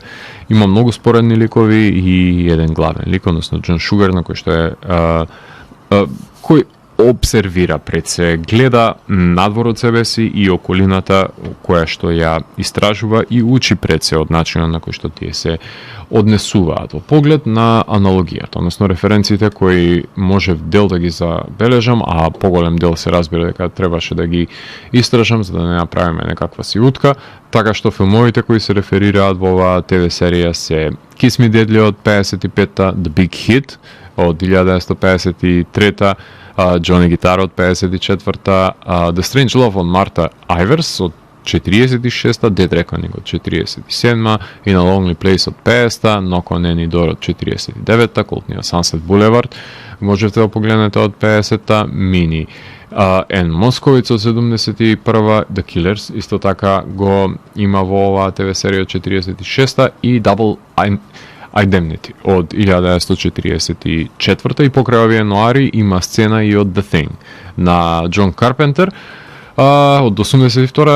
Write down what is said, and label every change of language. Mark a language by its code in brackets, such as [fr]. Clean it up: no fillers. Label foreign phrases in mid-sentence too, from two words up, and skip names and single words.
[mk] Има многу споредни ликови и еден главен лик, односно Џон Шугар, на кој што е кој обсервира пред се, гледа надвор од себе си и околината која што ја истражува и учи пред се од начинот на кој што тие се однесуваат. Во поглед на аналогијата, односно референциите кои можев дел да ги забележам, а поголем дел се разбира дека требаше да ги истражам за да не направиме некаква си утка, така што филмовите кои се реферираат во оваа ТВ серија се Kiss Me Deadly од 55-та, The Big Hit од 1953-та, Johnny Guitar од 54-та, The Strange Love од Марта Айверс од 46-та, Dead Reckoning од 47-та, In a Lonely Place од 50-та, Knock on Any Door од 49-та, култниот Sunset Boulevard можете да погледнете од 50-та, Mini Ен Московиц од 71-та, The Killers исто така го има во оваа ТВ серија од 46-та и Double Indemnity од 1944 и покрај овие ноари има сцена и од The Thing на Џон Карпентер од 82.